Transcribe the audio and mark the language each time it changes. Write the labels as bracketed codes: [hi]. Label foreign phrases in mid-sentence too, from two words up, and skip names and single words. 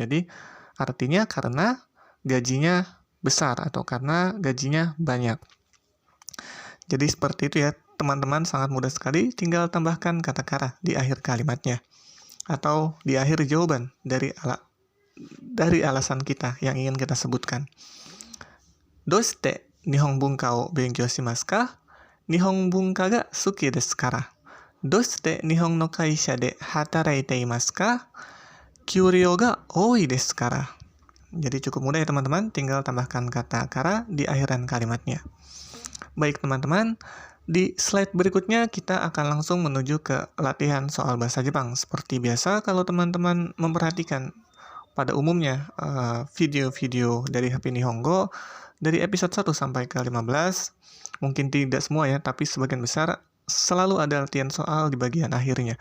[id] Jadi artinya karena gajinya besar atau karena gajinya banyak. Jadi seperti itu ya, teman-teman, sangat mudah sekali, tinggal tambahkan kata kara di akhir kalimatnya. Atau di akhir jawaban dari alasan kita yang ingin kita sebutkan. [ja] どうして日本文化を勉強しますか? 日本文化が好きですから。どうして日本の会社で働いていますか? 給料が多いですから. [id] Jadi cukup mudah ya teman-teman, tinggal tambahkan kata kara di akhiran kalimatnya. Baik teman-teman, di slide berikutnya kita akan langsung menuju ke latihan soal bahasa Jepang. Seperti biasa, kalau teman-teman memperhatikan pada umumnya video-video dari HP Nihongo, dari episode 1 sampai ke 15, mungkin tidak semua ya, tapi sebagian besar selalu ada latihan soal di bagian akhirnya.